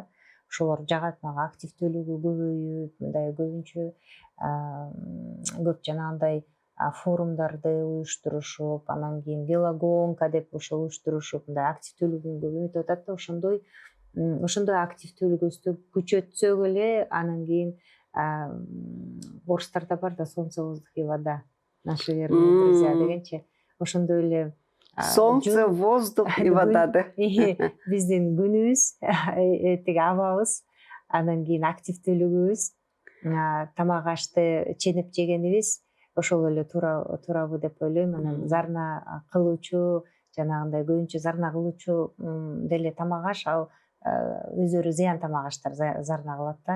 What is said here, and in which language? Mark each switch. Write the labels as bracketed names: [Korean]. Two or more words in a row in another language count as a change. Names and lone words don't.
[Kyrgyz] Ошолор жагат мага активдүүлүгү көбөйүп, мындай көбүнчө көп жанагындай форумдарды уюштурушуп, анан кийин велогонка деп ошол уюштурушуп, мындай активдүүлүгүн көбөйтүп атат да. Ошондой активдүүлүгүбүздү күчөтсөк эле, анан кийин орустарда бар да [Russian] солнце, воздух и вода. Наши верные друзья [Kyrgyz] дегенчи. Ошондой эле [Russian] солнце, воздух и вода да. [Kyrgyz] Биздин күнүбүз, тиги абабыз, анан кийин активдүүлүгүбүз, тамак ашты ченеп жегенибиз ошол эле туурабы деп ойлойм. Анан зарна кылуучу, жанагындай көбүнчө зарна кылуучу деле тамак аш, ал өздөрү зыян тамак аштар зарна кылат да.